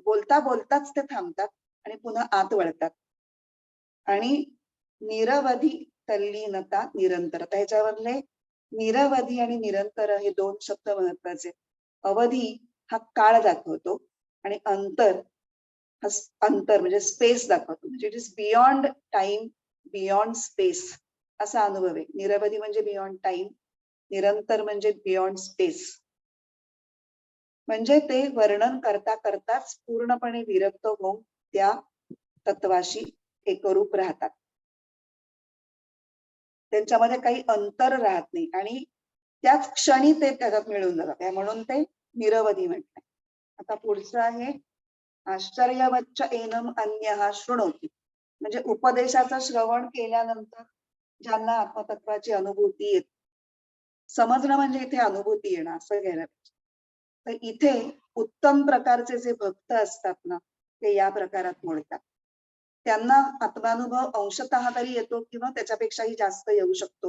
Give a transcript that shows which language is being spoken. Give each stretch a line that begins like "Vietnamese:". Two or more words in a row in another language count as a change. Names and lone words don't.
Marathi: बोलता बोलताच ते थांबतात आणि पुन्हा आत वळतात. आणि निरवधी तल्लीनता निरंतरता, ह्याच्यावरले निरवधी आणि निरंतर हे 2 शब्द महत्वाचे. अवधी हा काळ दाखवतो आणि अंतर हा अंतर म्हणजे स्पेस दाखवतो, म्हणजे
English: It is beyond time, beyond space
Marathi: असा अनुभव आहे. निरवधी म्हणजे
English: beyond time,
Marathi: निरंतर म्हणजे
English: beyond space.
Marathi: म्हणजे ते वर्णन करता करताच पूर्णपणे विरक्त होऊन त्या तत्वाशी एकरूप राहतात. त्यांच्यामध्ये काही अंतर राहत नाही आणि त्याच क्षणी ते त्याच्यात मिळून जातात, म्हणून ते निरवधी म्हणतात. आता पुढचं आहे
Sanskrit: आश्चर्यवच्च एनम अन्यः शृणोति,
Marathi: म्हणजे उपदेशाचं श्रवण केल्यानंतर ज्यांना आत्मतत्वाची अनुभूती येते. समजणं म्हणजे इथे अनुभूती येणं असं घ्यायला पाहिजे. तर इथे उत्तम प्रकारचे जे भक्त असतात ना, ते या प्रकारात मोडतात. त्यांना आत्मानुभव अंशतः तरी येतो किंवा त्याच्यापेक्षाही जास्त येऊ शकतो.